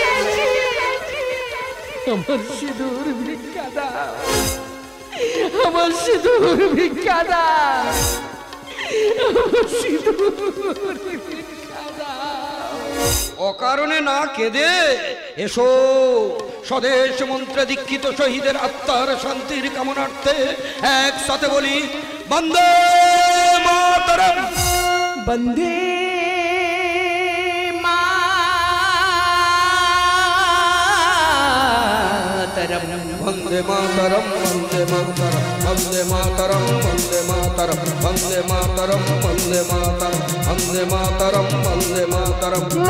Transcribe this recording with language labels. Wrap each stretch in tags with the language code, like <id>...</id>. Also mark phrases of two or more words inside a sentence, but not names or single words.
<bn>আমার সিঁদুর ভিক্ষা দাও, আমার সিঁদুর ভিক্ষা দাও, আমার সিঁদুর ভিক্ষা দাও। অকারণে না কেঁদে এসো। স্বদেশ মন্ত্রে দীক্ষিত শহীদের আত্মার শান্তির কামনার্থে একসাথে বলি বন্দে মাতরম। বন্দে वंदे मातरम वंदे मातरम वंदे मातरम वंदे मातरम वंदे मातरम वंदे मातरम वंदे मातरम वंदे मातरम</bn>